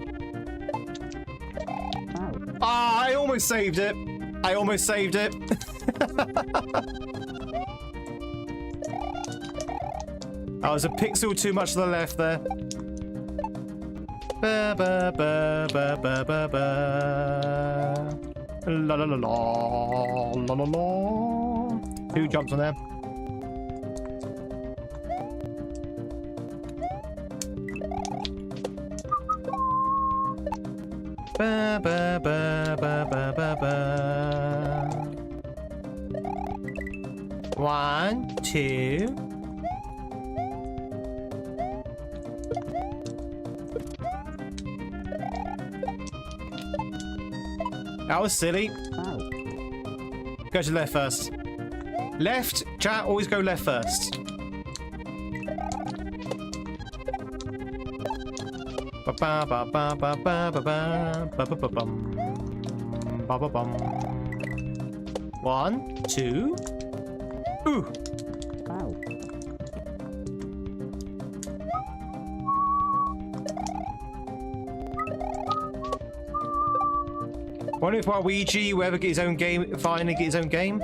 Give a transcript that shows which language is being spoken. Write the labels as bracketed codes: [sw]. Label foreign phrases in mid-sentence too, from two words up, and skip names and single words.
[en] Ah, I almost saved it. I almost saved it. That was a pixel too much to the left there. Ba ba ba ba ba ba ba. La la la la la la la. Who jumps on there? Ba ba ba ba ba ba ba. 1, 2. That was silly. Go to left first. Left, chat, always go left first. Ba ba ba ba ba ba ba ba ba ba bum. Ba ba bum. 1, 2. Ooh. Wonder if Waluigi will ever get his own game, finally get his own game?